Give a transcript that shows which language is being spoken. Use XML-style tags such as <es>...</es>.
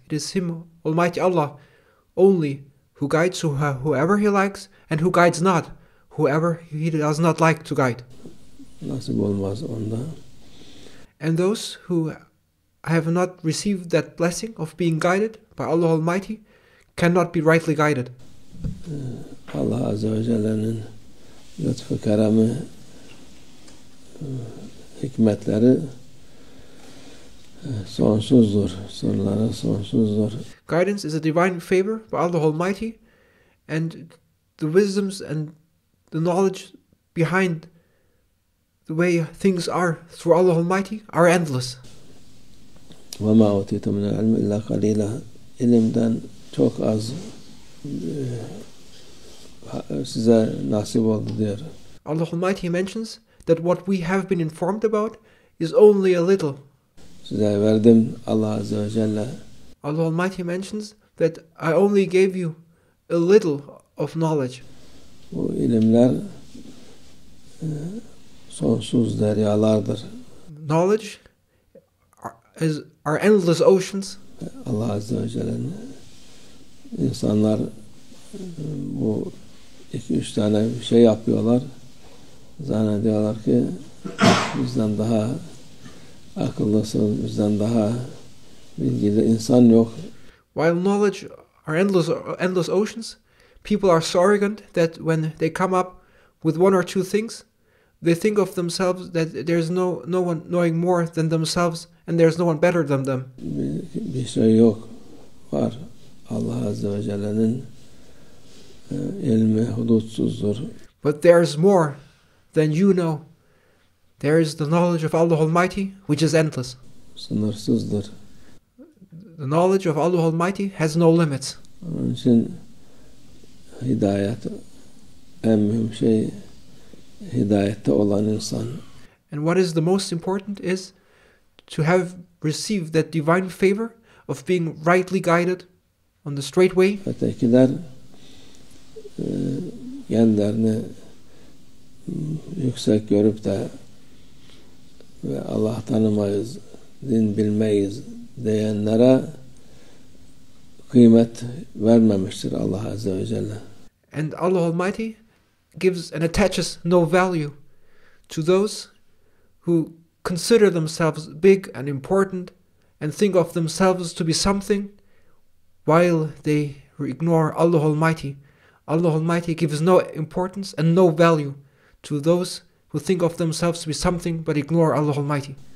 <en>It is Him, Almighty Allah, only who guides whoever He likes, and who guides not whoever He does not like to guide.</en> <tr>Nasip olmaz onda.</tr> <en>And those who have not received that blessing of being guided by Allah Almighty cannot be rightly guided.</en> <tr>Allah Azze ve Celle'nin lütfu keremi, hikmetleri sonsuzdur. Sırları sonsuzdur.</tr> <en>Guidance is a divine favor by Allah Almighty, and the wisdoms and the knowledge behind the way things are through Allah Almighty are endless.</en> <ar>وَمَا أُوتِيتُم مِنَ الْعِلْمِ إِلَّا قَلِيلًا</ar> <tr>İlimden çok az size nasip oldu diyor.</tr> <en>Allah Almighty mentions that what we have been informed about is only a little.</en> <tr>Size verdim Allah Azze ve Celle.</tr> <en>Allah Almighty mentions that I only gave you a little of knowledge.</en> <tr>Bu ilimler sonsuz deryalardır.</tr> <en>Knowledge are endless oceans.</en> <tr>Allah Azze ve Celle'nin insanlar bu 2-3 tane bir şey yapıyorlar. Zannediyorlar ki bizden daha akıllısın, bizden daha bilgili insan yok.</tr> <en>While knowledge are endless oceans, people are so arrogant that when they come up with one or two things, they think of themselves that there's no one knowing more than themselves, and there's no one better than them.</en> <tr>Bir şey yok. Var. Allah Azze ve Celle'nin ilmi hudutsuzdur.</tr> <en>But there's more than you know. There is the knowledge of Allah Almighty, which is endless.</en> <tr>Sınırsızdır.</tr> <en>The knowledge of Allah Almighty has no limits.</en> <tr>Onun için hidayet en mühim şey, hidayette olan insan.</tr> <en>And what is the most important is to have received that divine favor of being rightly guided on the straight way.</en> <tr>Ötekiler kendilerini yüksek görüp de ve Allah tanımayız, din bilmeyiz diyenlere kıymet vermemiştir Allah Azze ve Celle.</tr> <en>And Allah Almighty gives and attaches no value to those who consider themselves big and important and think of themselves to be something while they ignore Allah Almighty. Allah Almighty gives no importance and no value to those who think of themselves to be something but ignore Allah Almighty.</en>